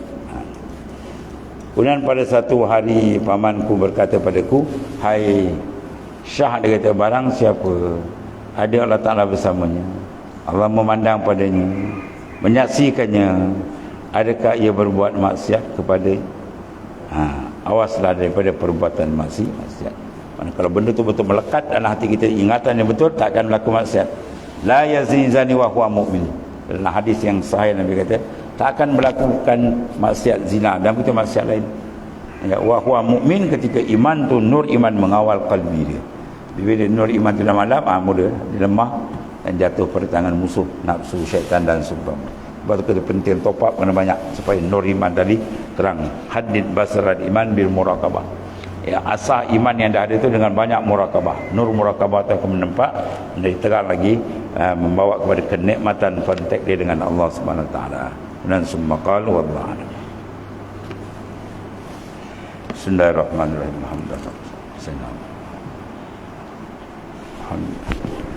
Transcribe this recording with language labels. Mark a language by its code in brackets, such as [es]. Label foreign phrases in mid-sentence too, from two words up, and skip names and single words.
[ms] Kemudian pada satu hari pamanku berkata padaku, hai Syah, dia kata, barang siapa ada Allah Ta'ala bersamanya, Allah memandang padanya, menyaksikannya, adakah ia berbuat maksiat kepada, awaslah daripada perbuatan maksiat. Mana kalau benda tu betul melekat dalam hati kita, ingatan yang betul, tak akan berlaku maksiat. [ar] لا يزني الزاني وهو مؤمن. [ms] Dalam hadis yang sahih Nabi kata, tak akan melakukan maksiat zina dan itu maksiat lain. [ar] Ya, وهو مؤمن, [ms] ketika iman tu, nur iman mengawal kalbi dia. Bila nur iman tu dah malam, mula dia lemah dan jatuh pada tangan musuh, nafsu, syaitan dan sebagainya. Sebab tu kata penting [en] top up [ms] kena banyak supaya nur iman tadi terang. [ar] حديد بصارة إيمان بالمراقبة. [ms] Ya, asah iman yang dah ada itu dengan banyak murakabah. Nur murakabah itu akan menampak menjadi terang lagi membawa kepada kenikmatan kontak dia dengan Allah [ar] سبحانه وتعالى. Dan ثم قال والله أعلم. Bismillahirrahmanirrahim. الحمد لله. الحمد لله.